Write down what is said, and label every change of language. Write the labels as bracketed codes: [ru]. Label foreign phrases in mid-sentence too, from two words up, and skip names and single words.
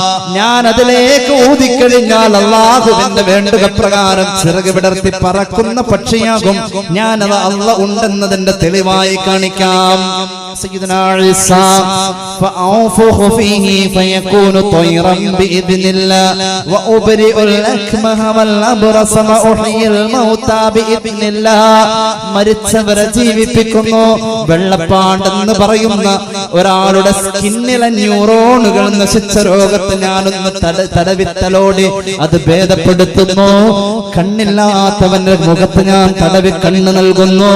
[ml] ഞാൻ അതിലേക്ക് ഊതിക്കഴിഞ്ഞാൽ അള്ളാഹുവിന്റെ വേണ്ടുക പ്രകാരം ചിറക് വിടർത്തി പറക്കുന്ന പക്ഷിയാകും. ഞാനത് അള്ളാഹ് ഉണ്ടെന്നതിന്റെ തെളിവായി കാണിക്കാം. [ar] سيدنا عيسى فأنفخ فيه فيكون طيرا بإذن الله وأبرئ الأكمه والأبرص وأحيي الموتى بإذن الله. [ml] മരിച്ചവരെ ജീവിപ്പിക്കുന്നു. വെള്ളപ്പാണ്ടെന്ന് പറയുന്ന ഒരാളുടെ സ്കിന്നിലെ ന്യൂറോണുകൾ നശിച്ച രോഗത്തെ ഞാനൊന്ന് തടവിത്തലോടി അത് ഭേദപ്പെടുത്തുന്നു. കണ്ണില്ലാത്തവന്റെ മുഖത്ത് ഞാൻ തടവി കണ്ണ് നൽകുന്നു.